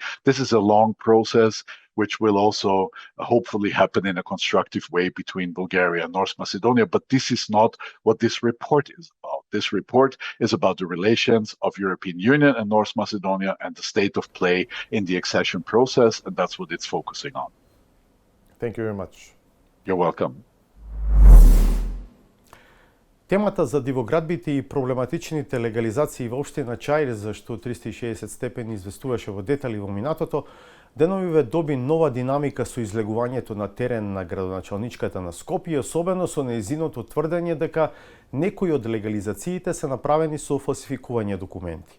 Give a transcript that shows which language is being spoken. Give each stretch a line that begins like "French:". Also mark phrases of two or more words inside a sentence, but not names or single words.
English: This is a long process, which will also hopefully happen in a constructive way between Bulgaria and North Macedonia. But this is not what this report is about. This report is about the relations of European Union and North Macedonia and the state of play in the accession process, and that's what it's focusing on. Thank you very much. You're welcome.
Macedonian: Темата за дивоградбите и проблематичните легализации во општина Чаир, за што 360 степени известуваше во детали во минатото, деновиве доби нова динамика со излегувањето на терен на градоначалничката на Скопје, особено со нејзиното тврдење дека некои од легализациите се направени со фалсификување документи.